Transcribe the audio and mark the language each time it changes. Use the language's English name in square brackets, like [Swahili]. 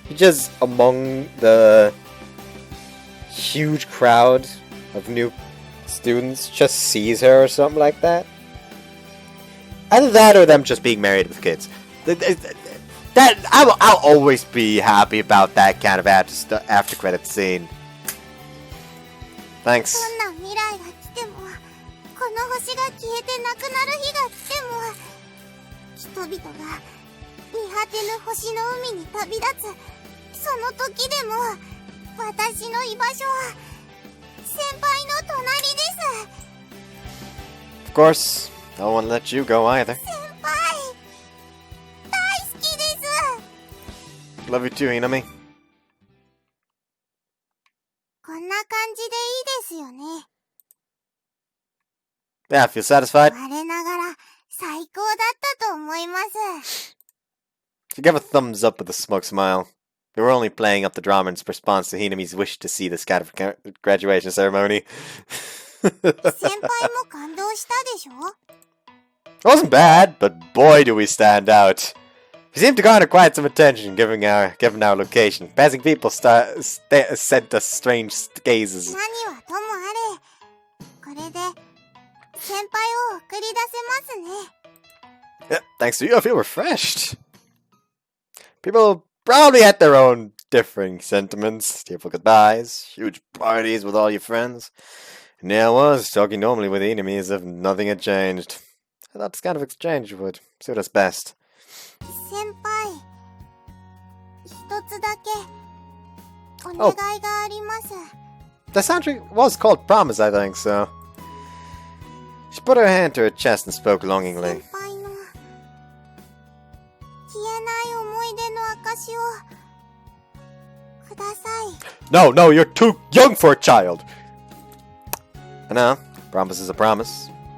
[English] Just among the huge crowd of new students, just sees her or something like that. Either that or them just being married with kids. That I'll always be happy about that kind of after credit scene. Thanks. [Japanese] どんな未来が来ても、この星が消えてなくなる日が来ても、人々が見果てぬ星の海に旅立つその時でも、私の居場所は先輩の隣です。 [English] Of course, I won't let you go either. [Japanese] 先輩、大好きです。 [English] Love you too, Hinami. [Japanese] こんな感じでいいですよね。 [English] Yeah, feel satisfied? [Japanese] 我ながら最高だったと思います。 [English] She gave a thumbs up with a smug smile. They were only playing up the drama in response to Hinami's wish to see this kind of graduation ceremony. [Japanese] 先輩も感動したでしょ? [English] It wasn't bad, but boy do we stand out. We seemed to garner quite some attention given our location. Passing people sent us strange gazes. [Japanese] 何はともあれ、これで先輩を送り出せますね。 [English] Yeah, thanks to you, I feel refreshed. People probably had their own differing sentiments. Tearful goodbyes, huge parties with all your friends. And there I was, talking normally with the enemy as if nothing had changed. I thought this kind of exchange would suit us best. [Japanese] 先輩、一つだけお願いがあります。 [English] The soundtrack was called Promise, I think, so. She put her hand to her chest and spoke longingly. [Japanese] 先輩の消えない思い出の証をください。 [English] No, you're too young for a child! I know, promise is a promise.